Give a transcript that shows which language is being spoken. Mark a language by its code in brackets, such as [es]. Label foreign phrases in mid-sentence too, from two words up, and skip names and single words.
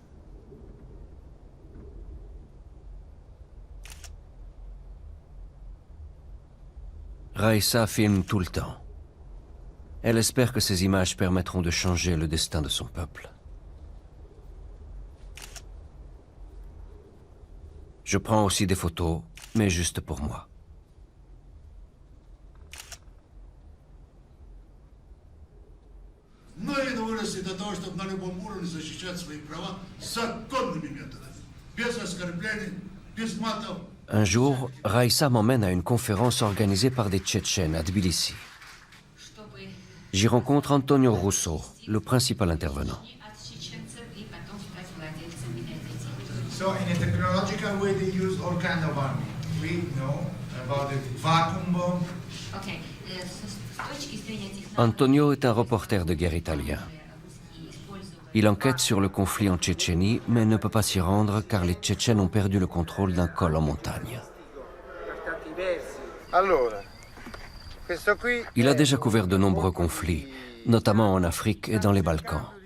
[fr] Raisa filme tout le temps. Elle espère que ces images permettront de changer le destin de son peuple. Je prends aussi des photos, mais juste pour moi. [ru] Многие выросли до того, чтобы на любом уровне защищать свои права законными методами. Без оскорблений, без матов. [fr] Un jour, Raisa m'emmène à une conférence organisée par des Tchétchènes à Tbilissi. J'y rencontre Antonio Russo, le principal intervenant. [en] So in a technological way they use all kind of army. We know about the vacuum bomb. [fr] Antonio est un reporter de guerre italien. Il enquête sur le conflit en Tchétchénie, mais ne peut pas s'y rendre car les Tchétchènes ont perdu le contrôle d'un col en montagne. Il a déjà couvert de nombreux conflits, notamment en Afrique et dans les Balkans.